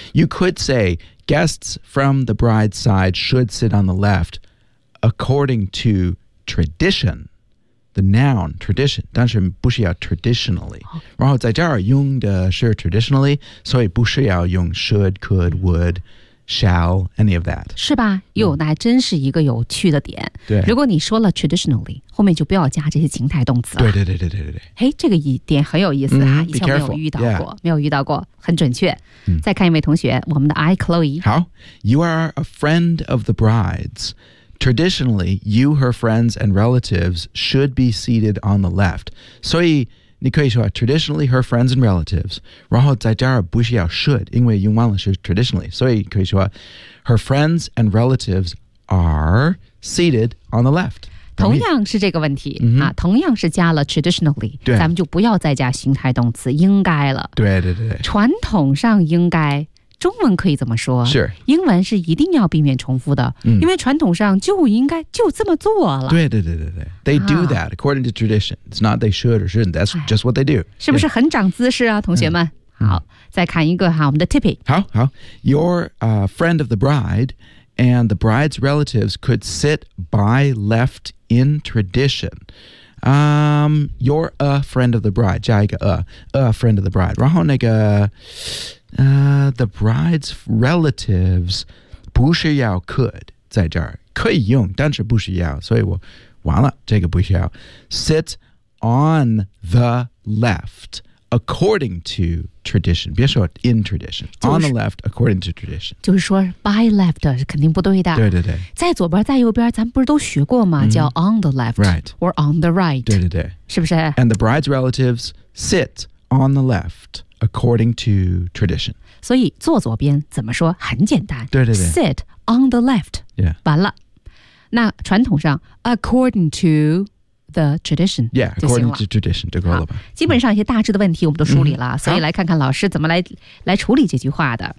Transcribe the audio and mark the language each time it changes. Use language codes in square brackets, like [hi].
[en] You could sayGuests from the bride's side should sit on the left according to tradition, the noun tradition, 但是不需要 traditionally.、然后在这儿用的是 traditionally, 所以不需要用 should, could, would, shall, any of that. [zh] 是吧？哟，那还真是一个有趣的点。对，如果你说了 traditionally, 后面就不要加这些情态动词了。对对对对对对。这个一点很有意思啊、以前没有遇到过、没有遇到过，很准确。再看一位同学，我们的 I Chloe。 [en] 好 ，You are a friend of the bride's. Traditionally, you, her friends, and relatives should be seated on the left. 所以你可以说 traditionally her friends and relatives. 然后在这儿不需要 should，因为用完了是 traditionally，所以可以说 her friends and relatives are seated on the left。 [zh] 同样是这个问题、同样是加了 traditionally， 咱们就不要再加形态动词应该了。对对对，传统上应该，中文可以怎么说？是英文是一定要避免重复的、因为传统上就应该就这么做了。 [en] 对对对对对， they do that according to tradition. It's not they should or shouldn't. That's just what they do. [zh] 是不是很长姿势啊，同学们？好，再看一个哈，我们的 Tippy。 [en] 好好 ，Your friend of the bride and the bride's relatives could sit by left. In tradition,、you're a friend of the bride. [zh] 加一个 a friend of the bride. 然后那个、 the bride's relatives 不需要 could 在这儿可以用，但是不需要。所以我完了，这个不需要。 [en] Sit on the left according to tradition. 别说 in tradition、on the left according to tradition. [zh] 就是说 by left 是肯定不对的。对对对，在左边在右边咱们不是都学过吗、叫 on the left、 [en] right. or on the right。 [zh] 对对对，是不是？ [en] And the bride's relatives sit on the left according to tradition. [zh] 所以坐左边怎么说，很简单。对对对， [en] sit on the left、 yeah. [zh] 完了，那传统上 according toto the tradition， [en] yeah， according to tradition，就够了吧。 [zh] 基本上一些大致的问题我们都梳理了、所以来看看老师怎么 来处理这句话的。